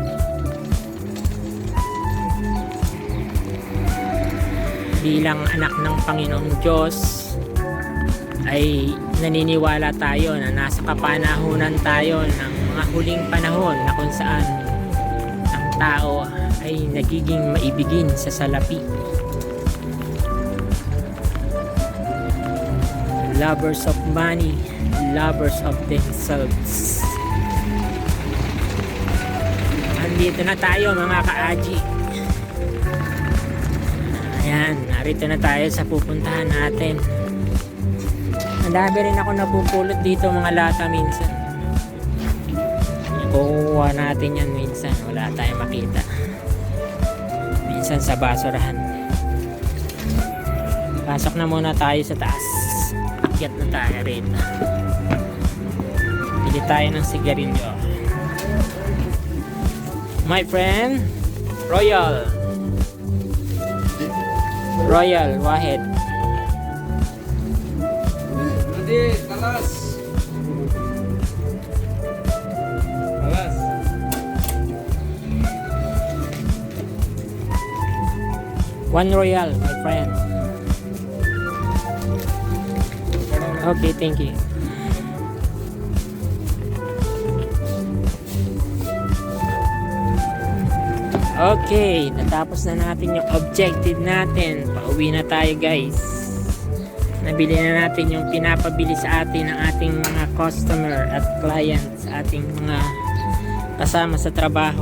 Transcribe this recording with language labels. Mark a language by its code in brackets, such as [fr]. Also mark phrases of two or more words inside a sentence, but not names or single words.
[tl] Bilang anak ng Panginoong Diyos ay naniniwala tayo na nasa kapanahunan tayo ng mga huling panahon na kung saan ang tao ay nagiging maibigin sa salapi. [en] Lovers of money, lovers of themselves. [tl] Andito na tayo mga ka-aji. Ayan, narito na tayo sa pupuntahan natin. Madami rin ako napupulot dito mga lata minsan. Kukuha natin yan minsan, wala tayong makita. Minsan sa basurahan. Pasok na muna tayo sa taas. Akyat na tayo rito. Pili tayo ng sigarilyo. [en] My friend, Royal Wahed. [ms] Nanti kalas. [en] One Royal, my friend. Okay, thank you. [tl] Okay, natapos na natin yung objective natin. Pauwi na tayo guys. Nabili na natin yung pinapabili sa atin ng ating mga customer at clients, sa ating mga kasama sa trabaho.